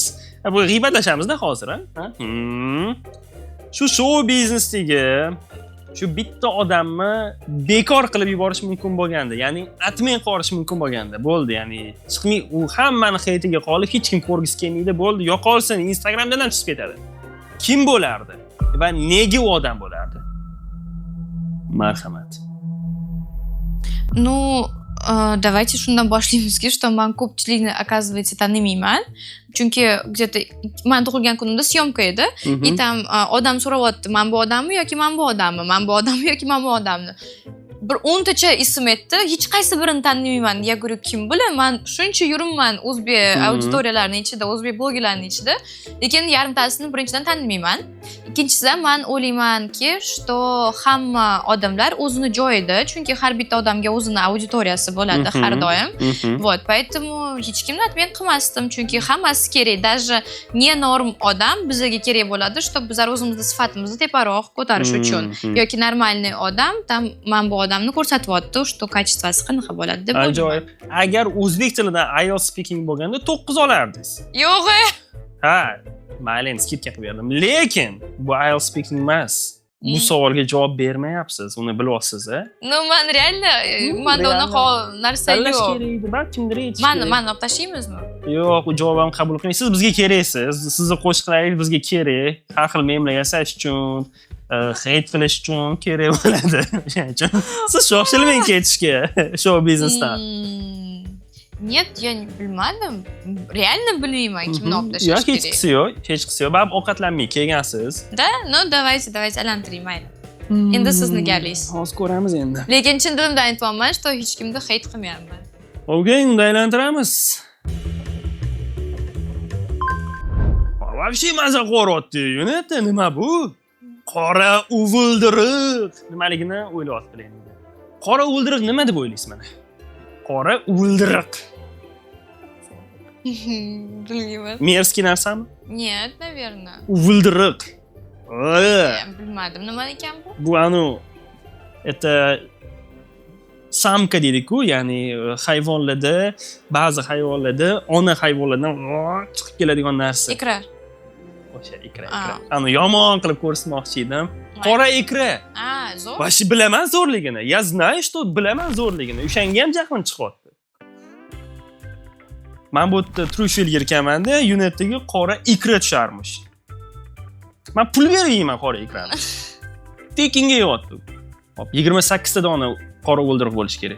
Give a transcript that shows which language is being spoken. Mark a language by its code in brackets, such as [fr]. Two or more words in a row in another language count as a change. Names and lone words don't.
[uz] Bu g'iybatlashamiz-da hozir, ha? Shu show biznesdagi shu bitta odamni bekor qilib yuborish mumkin bo'lganda, ya'ni atmay qolish mumkin bo'lganda, bo'ldi, ya'ni chiqmay u hammani haytiga qolib, hech kim ko'rgisi kelmaydi, bo'ldi, yo'qolsin, Instagramdan ham chiqib ketadi. Kim bo'lardi va nega u odam bo'lardi? Marhamat. [ru] Ну, давайте [uz] shundan boshlaymizki, что men ko'pchilikni оказывается tanimayman. Chunki где-то men tug'ilgan kunimda syomka edi. [ru] И там [uz] odam so'rayapti, men bu odammi yoki men bu odammi? Men bu odammi yoki men bu odamni? Bir 10 tacha ism aytdi, hech qaysi birini tanimayman. [ru] Я говорю, [uz] kim bilan? Men shuncha yuribman o'zbek auditoriyalarining ichida, o'zbek blogerlarining ichida, lekin yarimtasini birinchidan tanimayman. Ikkinchisi, men o'ylaymanki, что hamma odamlar o'zini joyida, chunki har bitta odamga o'zini auditoriyasi bo'ladi har doim. [ru] Вот, поэтому [uz] hech kimni men qilmasdim, chunki hammasi kerak. [ru] Даже не [uz] norm odam bizga kerak bo'ladi, чтобы bizlar o'zimizni sifatimizni teparoq ko'tarish uchun. Yoki normalniy odam, tam men bu odamni ko'rsatyapti, что kачествоsi qanaqa bo'ladi deb o'ylayman. Ajoyib. Agar o'zbek tilidan IELTS speaking bo'lganda 9 olardingiz. Yo'q. Ha, mayli, skidka qilib berdim. Lekin bu IELTS speaking emas. Bu savolga javob bermayapsiz, uni bilyapsiz, a? No, men reально, menda unaqa narsa Tanlash yo'q. kerak edi, balkimdir aytish Mani kerak. olib tashlaymizmi? Yo'q, u javob ham qabul qilmang. Siz bizga keraksiz. Sizni qo'shiqlaringiz bizga kerak. Har xil memlar yasash uchun, hate qilish uchun kerak bo'ladi. O'shaning uchun siz shoshilmang ketishga show biznesdan. [ru] Нет, я не [uz] bilmadim. Reально bilmayman kimni olib tashlash Yo'q, hech kerak. qisi yo'q, hech qisi yo'q. Baribir ovqatlanmay kelgansiz. [ru] да, но, давайте [uz] aylantiring, mayli. Endi sizni galingiz. Hozir ko'ramiz endi. Lekin chin dilimdan aytyapman, что hech kimni hate qilmayapman. Okey, unda aylantiramiz. Вообще maza qo'ryapti. Yunatda nima bu? Qora uvuldiriq. Nimaligini o'ylayapti endi. Qora uvuldiriq nima deb o'ylaysiz mana? Qora uvuldiriq. Bilmayman. Merskiy narsami? [ru] Нет, наверное. [uz] Uvuldiriq. Bilmadim, nima ekan bu? Bu это samka deydi-ku, ya'ni hayvonlarda, ba'zi hayvonlarda ona hayvonlardan chiqib keladigan narsa. Ikra. O'sha ikra. Yomon qilib ko'rsatmoqchi edim. Qora ikra. Zo'r. Vashi bilaman zo'rligini. [ru] Я знаю, что [uz] bilaman zo'rligini. O'shanga ham jahlim chiqyapti. Men bu yerda trushel yerkanmanda, Unetdagi qora ikra tusharmish. Men pul berib yeyman qora ikrani. Tekinga yeyapti. Hop, 28 ta dona qora o'ldirib bo'lish kerak.